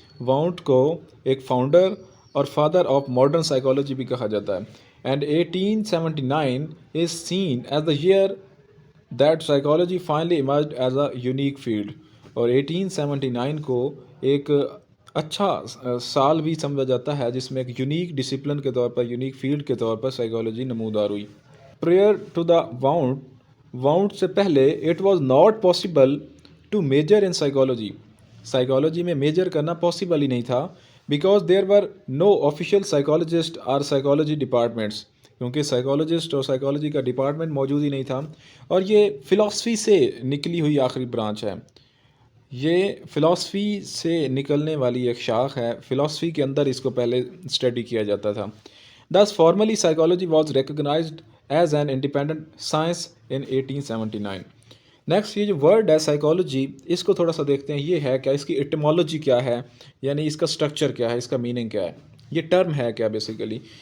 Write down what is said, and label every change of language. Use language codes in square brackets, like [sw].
[ur] Want کو ایک founder اور فادر آف ماڈرن سائیکالوجی بھی کہا جاتا ہے. [en] And 1879 is seen as the year that psychology finally emerged as a unique field. [ur] اور 1879 کو ایک اچھا سال بھی سمجھا جاتا ہے جس میں ایک یونیک ڈسپلن کے طور پر، یونیک فیلڈ کے طور پر سائیکالوجی نمودار ہوئی. [en] prior to the Wundt [ur] سے پہلے [en] It was not possible to measure in psychology. [ur] Psychology میں میجر کرنا پاسبل ہی نہیں تھا، [en] because there were no official psychologist اور psychology departments, [ur] کیونکہ سائیکالوجسٹ اور سائیکالوجی کا ڈپارٹمنٹ موجود ہی نہیں تھا. اور یہ فلاسفی سے نکلی ہوئی آخری برانچ ہے، یہ فلاسفی سے نکلنے والی ایک شاخ ہے. فلاسفی کے اندر اس کو پہلے اسٹڈی کیا جاتا تھا. [en] Thus formally psychology was recognized as an independent science in 1879. [ur] Next, یہ جو ورڈ ہے سائیکالوجی، اس کو تھوڑا سا دیکھتے ہیں. یہ ہے کیا، اس کی ایٹیمالوجی کیا ہے، یعنی اس کا اسٹرکچر کیا ہے، اس کا میننگ کیا ہے، یہ ٹرم ہے کیا بیسیکلی.